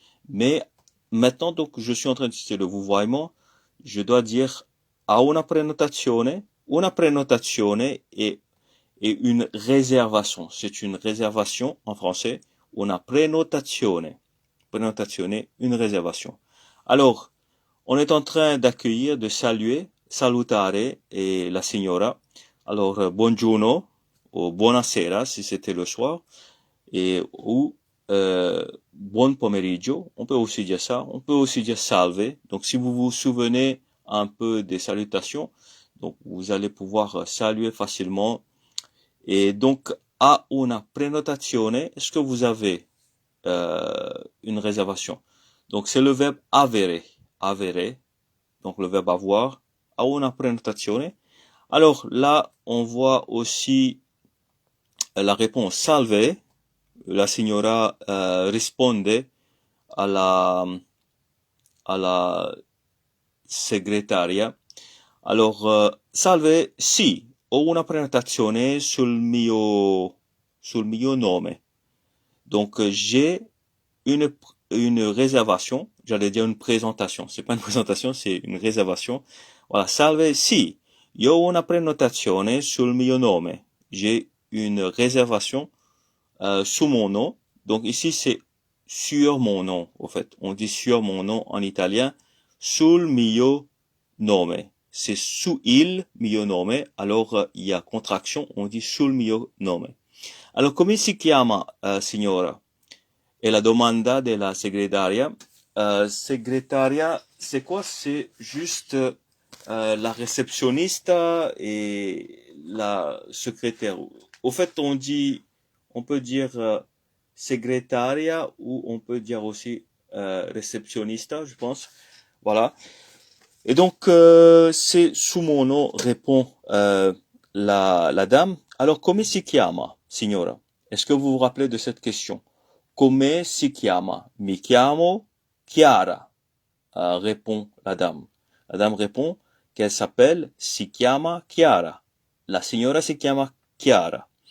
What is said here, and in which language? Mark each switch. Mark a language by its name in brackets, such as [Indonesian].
[French] Mais maintenant, donc, je suis en train d'utiliser le vouvoiement. Je dois dire [Italian] a una prenotazione. Una prenotazione [French] est une réservation. C'est une réservation en français. [Italian] Una prenotazione. [French] Prenotazione, une réservation. Alors, on est en train d'accueillir, de saluer, salutare et la signora. Alors, buongiorno ou buonasera si c'était le soir et ou [Italian] buon pomeriggio. [French] On peut aussi dire ça. On peut aussi dire salve. Donc, si vous vous souvenez un peu des salutations, donc vous allez pouvoir saluer facilement. Et donc, [Italian] a una prenotazione, [French] est-ce que vous avez une réservation? Donc, c'est le verbe avere. Avere. Donc, le verbe avoir. [Italian] A una prenotazione. [French] Alors, là, on voit aussi la réponse salve. [Italian] La signora risponde alla segretaria. [French] Alors, [Italian] salve, sì, ho una prenotazione sul mio nome. [French] Donc, j'ai une réservation, j'allais dire une présentation. C'est pas une présentation, c'est une réservation. [Italian] Voilà, salve, sì, io ho una prenotazione sul mio nome. [French] J'ai une réservation sous mon nom. Donc ici, c'est sur mon nom, au fait. On dit sur mon nom en italien. [Italian] Sul mio nome. [French] C'est [Italian] su il mio nome. [French] Alors, il y a contraction. On dit [Italian] sul mio nome. Alors, come si chiama, signora? Et la domanda della segretaria. [French] Segretaria, c'est quoi? C'est juste la réceptionniste et la secrétaire. Au fait, on peut dire segretaria ou on peut dire aussi réceptionnista, je pense. Voilà. Et donc, c'est sous mon nom, répond la dame. Alors, [Italian] come si chiama, signora? [French] Est-ce que vous vous rappelez de cette question? [Italian] Come si chiama? Mi chiamo Chiara, [French] répond la dame. La dame répond qu'elle s'appelle [Italian] si chiama Chiara. La signora si chiama Chiara.